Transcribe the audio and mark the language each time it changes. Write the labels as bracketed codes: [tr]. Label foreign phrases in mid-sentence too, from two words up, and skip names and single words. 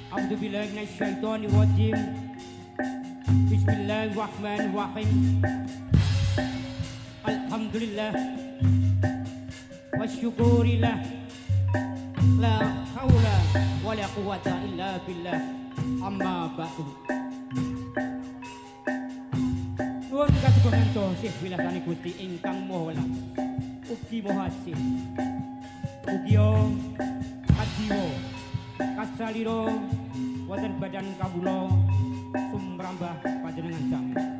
[ar] أعوذ بالله من الشيطان الرجيم بسم الله الرحمن الرحيم. الحمد لله وشكر لله. لا حول ولا قوة إلا بالله. أما بعد. [jv] Nuwun kasugengan Syekh wilasane Gusti ingkang Maha Welas. Ugi Maha Asih. Ugi kadiwa kasalira wonten badan kawula sumrambah panjenengan sami.